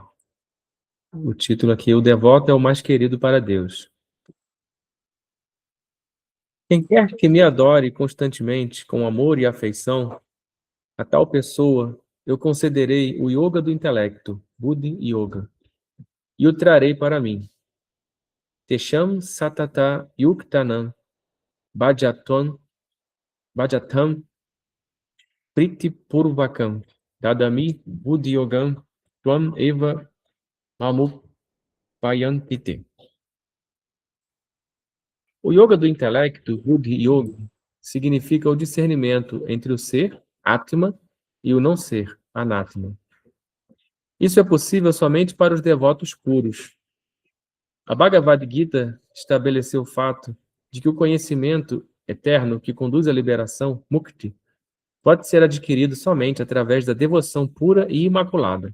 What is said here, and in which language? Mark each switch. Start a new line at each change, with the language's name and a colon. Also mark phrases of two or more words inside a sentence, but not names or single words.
Portuguese: O título aqui, O Devoto é o mais querido para Deus. Quem quer que me adore constantemente com amor e afeição, a tal pessoa eu concederei o yoga do intelecto,
Sanskrit: Buddhi Yoga,
Portuguese: e o trarei para mim.
Sanskrit: Tesham satata yuktanam bhajatam priti purvakam dadami buddhi yogam tvam eva mamupayantite.
Portuguese: O yoga do intelecto,
Sanskrit: Buddhi Yoga,
Portuguese: significa o discernimento entre o ser, Atma, e o não ser, Anatma. Isso é possível somente para os devotos puros. A Bhagavad Gita estabeleceu o fato de que o conhecimento eterno que conduz à liberação, Mukti, pode ser adquirido somente através da devoção pura e imaculada.